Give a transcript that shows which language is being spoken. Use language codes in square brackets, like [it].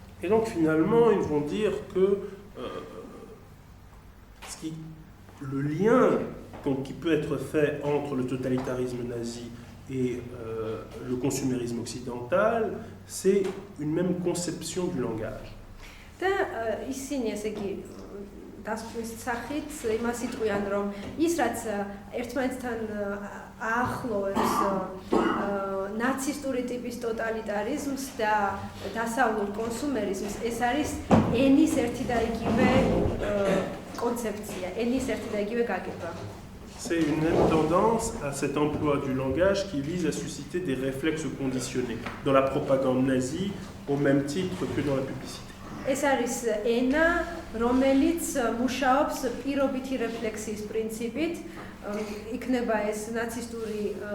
[fr] Et donc finalement, ils vont dire que le lien qui peut être fait entre le totalitarisme nazi et le consumérisme occidental, c'est une même conception du langage. [ka] და ისინი ესე იგი დასკვნის სახით იმას იტყვიან, რომ ის რაც ერთმანეთთან აახლოვებს ნაცისტური ტიპის ტოტალიტარიზმს და დასავლურ კონსუმერიზმს, ეს არის ენის ერთი და იგივე კონცეფცია, ენის ერთი და იგივე გაგება. [fr] C'est une même tendance à cet emploi du langage qui vise à susciter des réflexes conditionnés dans la propagande nazie au même titre que dans la publicité. [ka] ეს არის ენა, რომელიც მუშაობს პირობითი რეფლექსიის პრინციპით, იქნება ეს ნაცისტური